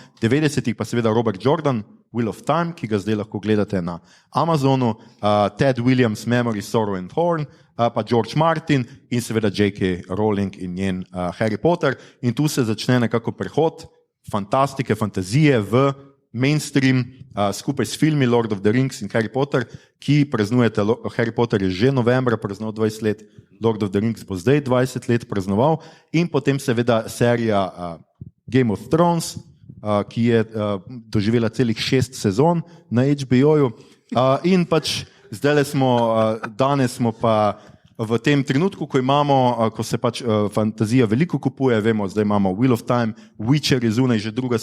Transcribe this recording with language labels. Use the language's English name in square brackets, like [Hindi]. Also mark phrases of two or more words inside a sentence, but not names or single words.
[Slovenian] 90-ih pa seveda Robert Jordan, Wheel of Time, ki ga zdaj lahko gledate na Amazonu, Ted Williams, Memory, Sorrow and Thorn, pa George Martin in seveda J.K. Rowling in njen Harry Potter. In tu se začne nekako prehod fantastike, fantazije v mainstream, skupaj s filmi Lord of the Rings in Harry Potter, ki praznujete, Harry Potter je že novembra praznoval 20 let, Lord of the Rings bo zdaj 20 let praznoval in potem seveda serija Game of Thrones, ki je doživela celih 6 sezon na HBO-ju in pač danes smo pa v tem trenutku, ko se pač fantazija veliko kupuje, vemo, zdaj imamo Wheel of Time, Witcher je zunaj že 2.